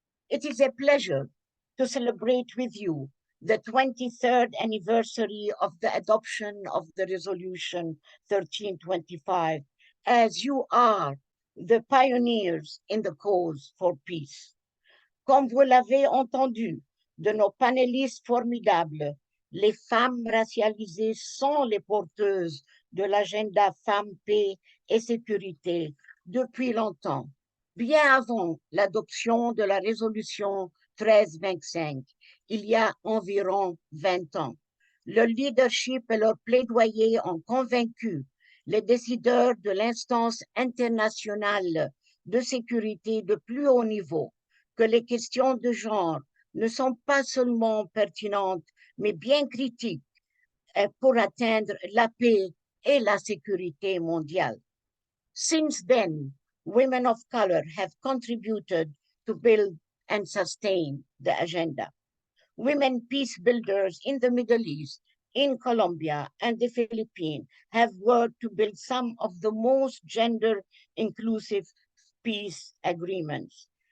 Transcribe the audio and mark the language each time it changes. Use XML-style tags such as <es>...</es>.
<en>It is a pleasure to celebrate with you the 23rd anniversary of the adoption of the resolution 1325, as you are the pioneers in the cause for peace.</en> <fr>Comme vous l'avez entendu de nos panélistes formidables, les femmes racialisées sont les porteuses de l'agenda femmes, paix et sécurité depuis longtemps, bien avant l'adoption de la résolution 1325, il y a environ 20 ans. Leur leadership et leur plaidoyer ont convaincu les décideurs de l'instance internationale de sécurité de plus haut niveau que les questions de genre ne sont pas seulement pertinentes, mais bien critiques pour atteindre la paix et la sécurité mondiale.</fr> <en>Since then, women of color have contributed to build and sustain the agenda. Women peace builders in the Middle East, in Colombia and the Philippines have worked to build some of the most gender-inclusive peace agreements.</en>